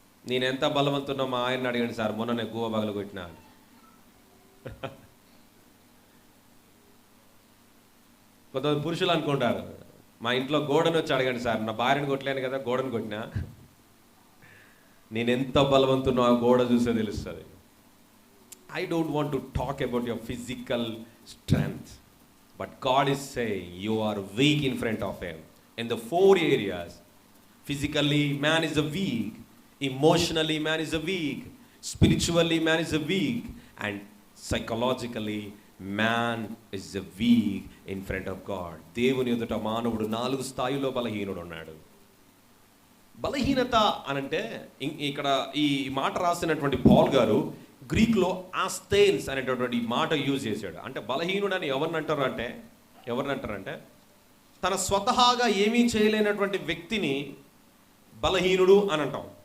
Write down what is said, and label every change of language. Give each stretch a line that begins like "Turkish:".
Telugu: నేను ఎంత బలవంతున్నా మా ఆయన్ని అడిగాను, సార్ మొన్ననే గువ్వ బగలు కొట్టినా అని. కొంతమంది పురుషులు అనుకుంటారు, మా ఇంట్లో గోడను వచ్చి అడగండి సార్, నా భార్యను కొట్టలేను కదా, గోడను కొట్టినా. నేను ఎంత బలవంతున్నా ఆ గోడ చూసే తెలుస్తుంది.
English: I don't want to talk about your physical strength, but God is saying you are weak in front of Him. In the 4 areas, physically man is a weak, emotionally man is a weak, spiritually man is a weak, and psychologically man is a weak in front of God.
Telugu: దేవుని ఎదుట మానవుడు 4 స్థాయిలో బలహీనుడు ఉన్నాడు. బలహీనత అనంటే ఇక్కడ ఈ మాట రాసినటువంటి పౌల్ గారు గ్రీక్లో ఆస్థేన్స్ అనేటటువంటి మాట యూజ్ చేశాడు. అంటే బలహీనుడు అని ఎవరినంటారంటే తన స్వతహాగా ఏమీ చేయలేనటువంటి వ్యక్తిని బలహీనుడు అని అంటాం.